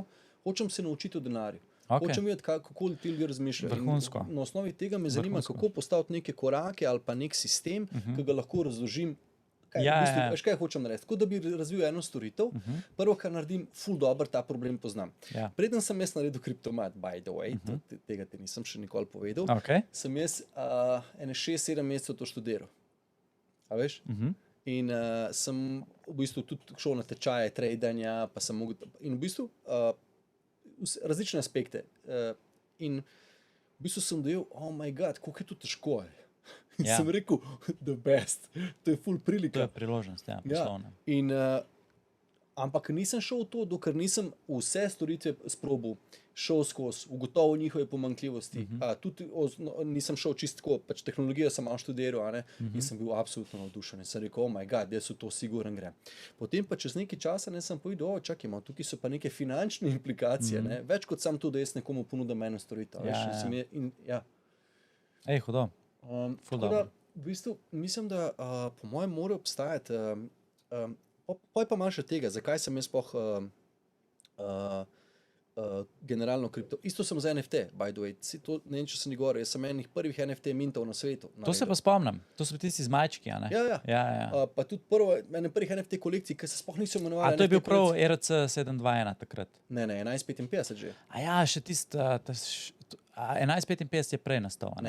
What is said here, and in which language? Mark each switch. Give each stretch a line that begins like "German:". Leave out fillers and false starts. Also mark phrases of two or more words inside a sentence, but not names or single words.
Slovenian: Hočem se naučiti o denarju. Hočem videti, kako ti ljudje razmišljajo. Vrhunsko. Na osnovi tega me zanima, kako postaviti neke korake ali pa nek sistem, ki ga lahko razložim. Veš, kaj hočem narediti? Tako da bi razvil eno storitev, prvo, kar naredim, ful dobro ta problem poznam. Preden sem jaz naredil kriptomat,
English: by the way,
Slovenian: tega ti nisem še nikoli povedal, sem jaz ene 6-7 mesecev to študiral. A veš? In sem v bistvu tudi šel na tečaje, tradanja, pa sem mogel, in v bistvu različne aspekte. In v bistvu sem dojel,
English: oh my god,
Slovenian: koliko je to težko. In sem rekel,
English: the best,
Slovenian: to je ful prilika. To je priložnost, poslovna. In, ampak nisem šel v to, dokler nisem vse storitve sprobal, šel skozi, ugotovil njihove pomanjkljivosti. Tudi nisem šel čistko, pač tehnologijo sem malo študiral, in sem bil absolutno navdušen. In sem rekel,
English: oh my god,
Slovenian: jaz v to siguren grem. Potem pa čez nekaj časa sem povedal, čakaj, tukaj so pa neke finančne implikacije, več kot sam to, da jaz nekomu ponudim eno storitev. Hudo. Tako da, v bistvu, mislim, da po mojem mora obstajati, poj pa malo še tega, zakaj sem jaz sploh generalno kripto. Isto sem za NFT,
English: by the way.
Slovenian: To, ne vem, če sem govoril, jaz sem enih prvih NFT mintov na svetu. To se pa spomnim. To so tisti z majčki, a ne? Ja. Pa tudi ene prvih NFT kolekcij, ki se sploh niso imenovali. A to je bil prav ERC 721 takrat? Ne, 1155 že. A ja, še tisti, 1155 je prej nastal, a ne?